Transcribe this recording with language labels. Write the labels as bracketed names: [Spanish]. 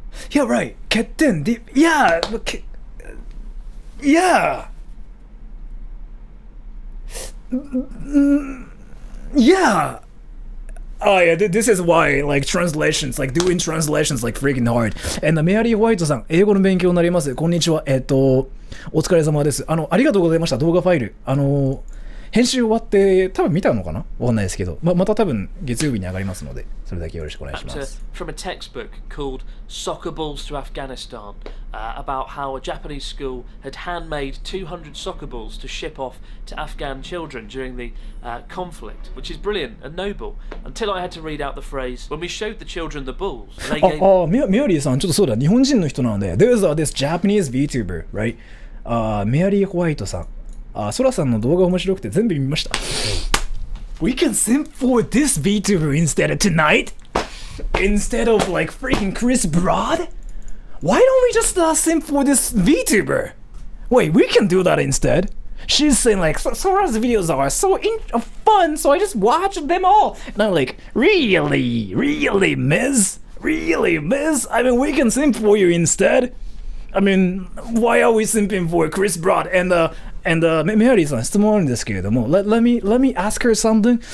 [English] Yeah, right. Ketten. Yeah. Yeah. Yeah. Oh yeah, this is why like translations, like doing translations like freaking hard. [Japanese] And メアリー・ホワイトさん、英語の勉強になります。こんにちは。お疲れ様です。ありがとうございました。動画ファイル。編集終わって多分見たのかな？わかんないですけど、また多分月曜日に上がりますので、それだけよろしくお願いします。 [English] From a textbook called Soccer Balls to Afghanistan, about how a Japanese school had handmade 200 soccer balls to ship off to Afghan children during the conflict, which is brilliant and noble, until I had to read out the phrase, when we showed the children the balls, they gave... [Japanese] メアリーさん、ちょっとそうだ、日本人の人なので、 [English] there's this Japanese VTuber, right? [Japanese] メアリー・ホワイトさん。ソラさんの動画面白くて全部見ました。 [English] We can simp for this VTuber instead of tonight? Instead of like freaking Chris Broad? Why don't we just simp for this VTuber? Wait, we can do that instead. She's saying like, Sora's videos are so fun, so I just watch them all. And I'm like, really, Miz? Really, Miz? I mean, we can simp for you instead. I mean, why are we simping for Chris Broad? And [Japanese] メアリーさん質問あるんですけれども [English] let me ask her something.